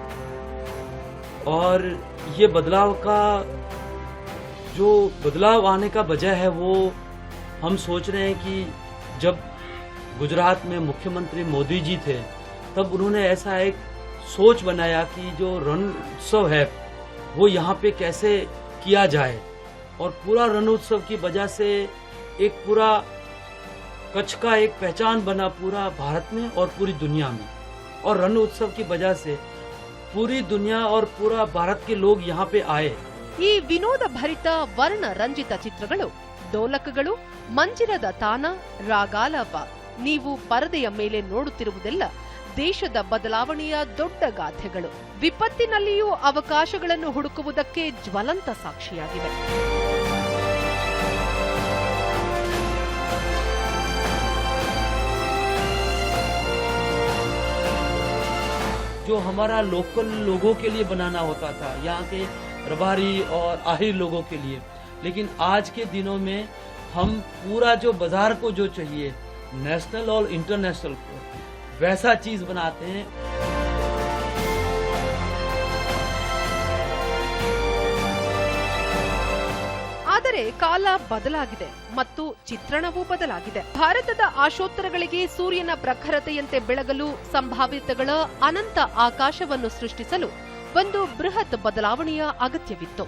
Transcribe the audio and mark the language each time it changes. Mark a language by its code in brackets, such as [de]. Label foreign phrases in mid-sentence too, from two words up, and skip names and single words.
[hi] और ये बदलाव आने का वजह है वो हम सोच रहे हैं कि जब गुजरात में मुख्यमंत्री मोदी जी थे तब उन्होंने ऐसा एक सोच बनाया कि जो रण उत्सव है वो यहाँ पे कैसे किया जाए. और पूरा रण उत्सव की वजह से एक पूरा कच्छ का एक पहचान बना पूरा भारत में और पूरी दुनिया में. और रण उत्सव की वजह से पूरी दुनिया और पूरा भारत के लोग यहाँ पे आए. [kn] ಈ ವಿನೋದ ಭರಿತ ವರ್ಣ ರಂಜಿತ ಚಿತ್ರಗಳು, ಡೋಲಕಗಳು, ಮಂಜಿರದ ತಾನ, ರಾಗಾಲಾಪ, ನೀವು ಪರದೆಯ ಮೇಲೆ ನೋಡುತ್ತಿರುವುದೆಲ್ಲ ದೇಶದ ಬದಲಾವಣೆಯ ದೊಡ್ಡ ಗಾಥೆಗಳು. ವಿಪತ್ತಿನಲ್ಲಿಯೂ ಅವಕಾಶಗಳನ್ನು ಹುಡುಕುವುದಕ್ಕೆ ಜ್ವಲಂತ ಸಾಕ್ಷಿಯಾಗಿವೆ. [hi] जो हमारा लोकल लोगों के लिए बनाना होता था, यहाँ के रबारी और आहिर लोगों के लिए, लेकिन आज के दिनों में हम पूरा जो बाजार को जो चाहिए नेशनल और इंटरनेशनल को वैसा चीज बनाते हैं. [kn] ಆದರೆ ಕಾಲ ಬದಲಾಗಿದೆ ಮತ್ತು ಚಿತ್ರಣವೂ ಬದಲಾಗಿದೆ. ಭಾರತದ ಆಶೋತ್ತರಗಳಿಗೆ ಸೂರ್ಯನ ಪ್ರಖರತೆಯಂತೆ ಬೆಳಗಲು ಸಂಭಾವ್ಯತೆಗಳ ಅನಂತ ಆಕಾಶವನ್ನು ಸೃಷ್ಟಿಸಲು ಒಂದು ಬೃಹತ್ ಬದಲಾವಣೆಯ ಅಗತ್ಯವಿತ್ತು.